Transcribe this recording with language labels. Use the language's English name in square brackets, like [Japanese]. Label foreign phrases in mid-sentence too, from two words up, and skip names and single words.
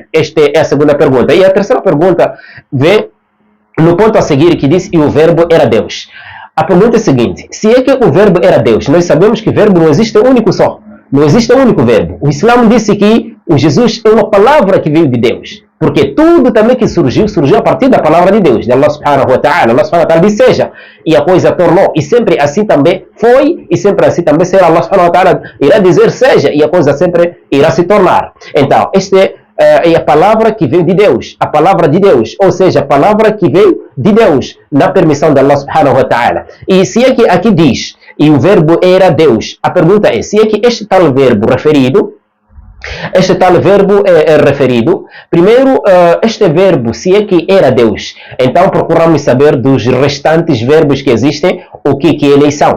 [Portuguese] Esta é a segunda pergunta. E a terceira pergunta vê no ponto a seguir que diz e o verbo era Deus. A pergunta é a seguinte, se é que o verbo era Deus, nós sabemos que verbo não existe um único só. Não existe um único verbo. O Islã disse que o Jesus é uma palavra que veio de Deus. Porque tudo também que surgiu a partir da palavra de Deus, de Allah [Arabic] سبحانه وتعالى. [Portuguese] Allah [Arabic] سبحانه وتعالى [Portuguese] disse seja, e a coisa tornou. E sempre assim também foi, e sempre assim também será. Allah [Arabic] سبحانه وتعالى [Portuguese] irá dizer seja, e a coisa sempre irá se tornar. Então, esta é a palavra que veio de Deus. A palavra de Deus, ou seja, a palavra que veio de Deus, na permissão de Allah [Arabic] سبحانه وتعالى. [Portuguese] E se é que aqui diz, e o verbo era Deus. A pergunta é, se é que este tal verbo referido, primeiro, este verbo, se é que era Deus, então procuramos saber dos restantes verbos que existem, o que eles são.